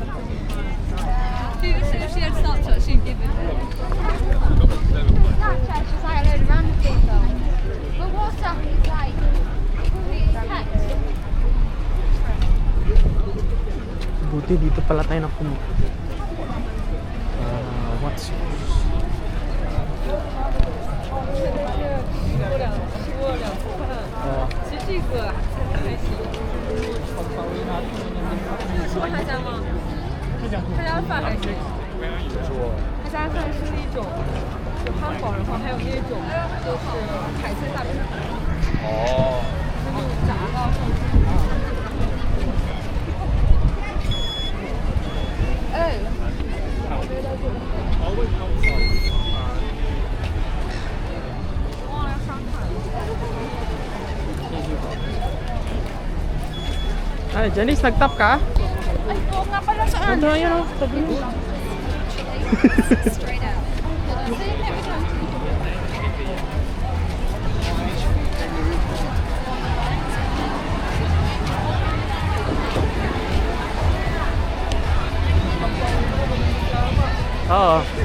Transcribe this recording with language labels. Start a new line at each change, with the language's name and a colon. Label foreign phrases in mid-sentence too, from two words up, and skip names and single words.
English: Shared Snapchat, she give it. Snapchat's just like a load of random things though. But WhatsApp is like text.
Filipino: Buti dito pala tayo napunta.
English: What's
Chinese: 其实这个还行。说他家吗？他家饭还行。他家饭是那种汉堡，然后还有那种就是海鲜大饼。哦。那种炸的。哎。哇，要上海。
Filipino: Ay, Janice, nag-top ka? Ay, oo nga pala saan? Ito, ayun o. Sabi mo.
English: Straight out.
Filipino: Oo.